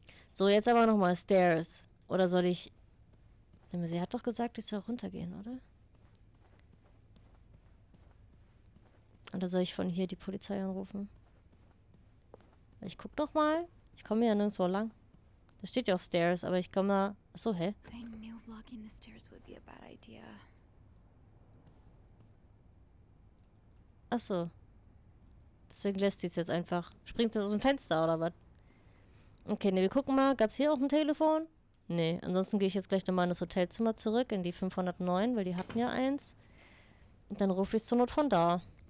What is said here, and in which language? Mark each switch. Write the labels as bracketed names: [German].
[German] So, jetzt aber nochmal Stairs. Oder soll ich... Sie hat doch gesagt, ich soll runtergehen, oder? Oder soll ich von hier die Polizei anrufen? Ich guck doch mal. Ich komme ja nirgendwo lang. Da steht ja auch Stairs, aber ich komme da... Achso, hä? [English] I knew blocking the stairs would be a bad idea. [German] Achso. Deswegen lässt sie es jetzt einfach. Springt das aus dem Fenster oder was? Okay, ne, wir gucken mal. Gab es hier auch ein Telefon? Nee, ansonsten gehe ich jetzt gleich nochmal in das Hotelzimmer zurück, in die 509, weil die hatten ja eins. Und dann rufe ich es zur Not von da.